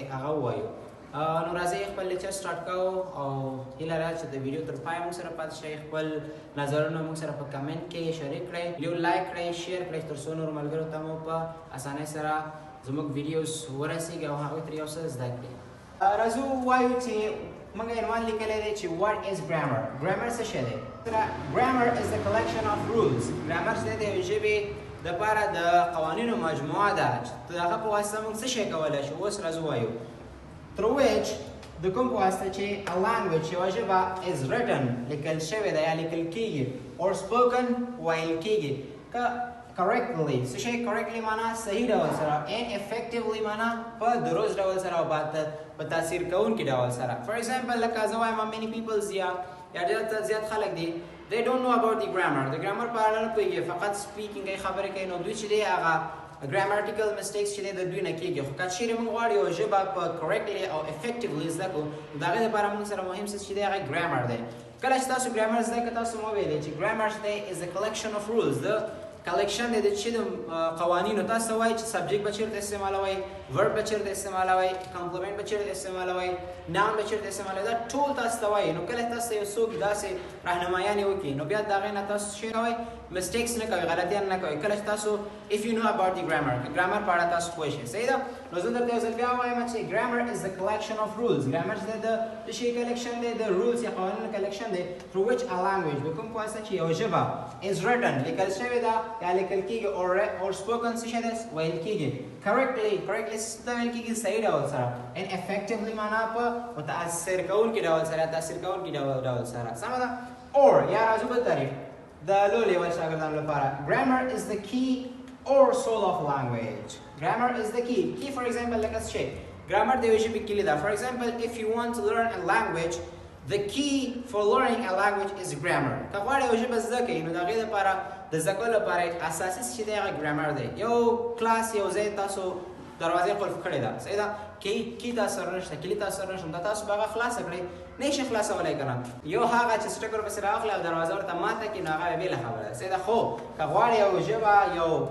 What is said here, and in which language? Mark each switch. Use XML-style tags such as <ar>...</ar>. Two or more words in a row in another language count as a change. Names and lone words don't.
<ps>هغه ووایو نو راځئ خپل لیکچر سټارټ کوو او هیله ده چې د ویډیو تر پایه موږ سره پاتې شئ خپل نظرونه موږ سره په کمنټ کې شریک کړئ یو لایک کړئ شیر کړئ تر څو نورو ملګرو ته مو په اسانۍ سره زموږ ویډیوز ورسیږي او هغوی ترې یو څه زده کړي راځو ووایو چې موږ عنوان لیکلی دی چې</ps> <en>what is grammar grammar</en> <ps>څه شی دی</ps> <en>grammar is the collection of rules grammar</en> <ps>چې دی د یوې ژبې دپاره د قوانینو مجموعه ده چې د هغه په واسطه موږ څه شی کولی شو اوس راځو وایو</ps> <en>through which</en> <ps>د کوم په واسطه چې</ps> <en>a language</en> <ps>یوه ژبه</ps> <en>is written</en> <ps>لیکل شوې ده یا لیکل کیږي</ps> <en>or spoken</en> <ps>ویل کیږي که correctly څه شی correctly معنا صحیح ډول سره</ps> <en>and effectively</en> <ps>معنا په درست ډول سره او په تاثیر کوونکي ډول سره</ps> <en>for example</en> <ps>لکه زه وایم</ps> <en>many people</en> <ps>یا ډېر زیات خلک دي</ps> <en>they don't know about the grammar</en> <ps>د ګرامر په اړه نه پوهېږي فقط سپیکینګ یې خبرې کوي نو دوی چې دی هغه</ps> <en>grammatical mistakes</en> <ps>چې د دوی نه کېږي خو که چیرې موږ غواړو یو ژبه په correctly او effectively زده کړو د هغې دپاره موږ سره مهم څه چې دی هغه ګرامر دی کله چې تاسو ګرامر زده کړه تاسو مو ویلی چې ګرامر چې دی</ps> <en>is a collection of rules</en> <ps>د کلیکشن دی د چې د قوانینو تاسو وایي چې سبجیکټ به چېرته استعمالوئ ورب به چېرته استعمالوئ کمپلیمنټ به چېرته استعمالوئ ناون به چېرته استعمالوئ دا ټول تاسو ته وایي نو کله تاسو یو څوک داسې راهنمایانې وکړي نو بیا د هغې نه تاسو څه کوئ mistakes نه کوئ غلطیان نه کوئ کله چې تاسو</ps> <en>if you know about the grammar</en> <ps>ګرامر په اړه تاسو پوه شئ صحیح ده نو زه درته یو ځل بیا وایم چې</ps> <en>grammر is the collection of rules</en> <ps>ګرامر چې د شي کلیکشن دی د rules یا قوانینو کلیکشن دی</ps> <en>through which a language</en> <ps>د کوم په واسطه چې یو ژبه</ps> <en>is written</en> <ps>لیکل شوې ده یا لیکل کېږي</ps> <en>or spoken</en> <ps>څه شی دی ویل کېږي correctly څه ته ویل کېږي صحیح ډول سره</ps> <en>and effectively</en> <ps>معنا په متاثر کوونکي ډول سره تاثیر کوونکي ډول سره سمه ده or یا راځو بل تعریف د لو لیول شاګردانو لپاره</ps> <en>grammar is the key or soul of language grammar is the key for example like us check grammar</en> <ps>د یوې ژبې کلي ده</ps> <en>for example if you want to learn a language the key for learning a language is grammar</en> <ps>که غواړئ یو ژبه زده کړئ نو د هغې دپاره د زده کولو لپاره اساسي چې دی هغه ګرامر دی یو کلاس یو ځای تاسو دروازې قلف کړې ده صحیح ده کی تاسو سره نشته کلي تاسو سره نشته دا تاسو به هغه خلاصه کړئ نه شي خلاصولی که نه یو هغه چې سټکر پسې راواخلئ او دروازه ورته ماته کړي نو هغه بېله خبره ده صحیح ده خو که غواړئ یو ژبه یو</ps>